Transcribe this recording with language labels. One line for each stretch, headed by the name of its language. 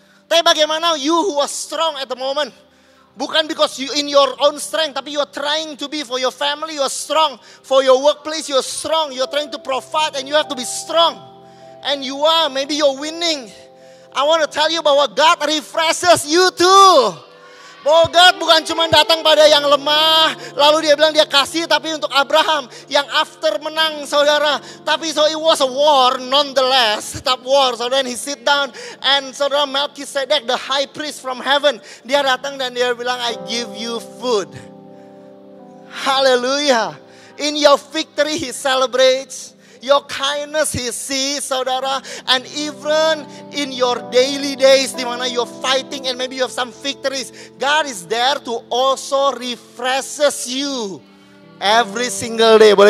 Indonesian: Tapi bagaimana
English: you who was strong at the moment? Bukan because you in your own strength, tapi you are trying to be for your family, you are strong. For your workplace, you are strong. You are trying to provide and you have to be strong. And you are, maybe you're winning. I want to tell you bahwa God refreshes you too.
Indonesian: God bukan cuma datang pada yang lemah, lalu dia bilang dia kasih, tapi untuk Abraham yang after menang saudara.
English: Tapi so it was a war nonetheless,
Indonesian: tetap war.
English: So then he sit down and saudara Melchizedek the high priest from heaven,
Indonesian: dia datang dan dia bilang
English: I give you food. Hallelujah. In your victory he celebrates. Your kindness he sees, saudara. And even in your daily days,
Indonesian: di mana
English: you're fighting and maybe you have some victories, God is there to also refreshes you every single day.